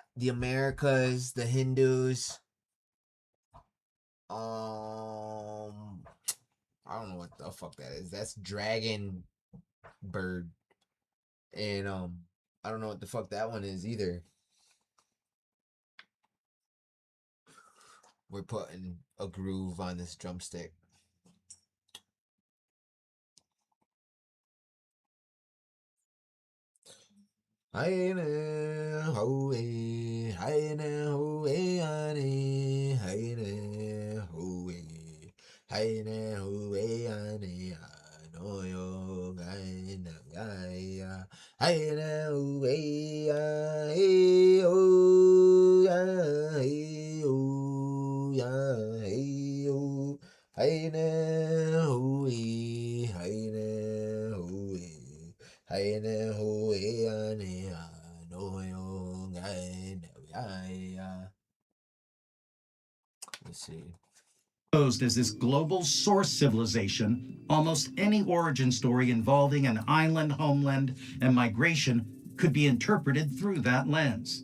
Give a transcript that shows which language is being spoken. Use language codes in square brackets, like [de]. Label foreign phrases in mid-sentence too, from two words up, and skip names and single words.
[en] The Americas, the Hindus. I don't know what the fuck that is. That's dragon bird. And I don't know what the fuck that one is either. We're putting a groove on this drumstick. Hayne hoe, hayne hoe, ane, hayne hoe, hayne hoe, ane, no yo, hayne gaya, hayne hoe, hey oh, ya, hey oh, ya, hey oh, hayne hoe, hayne hoe. Hayne hoe ane no yo gai ya. Let's see. Proposed as this global source civilization, almost any origin story involving an island homeland and migration could be interpreted through that lens.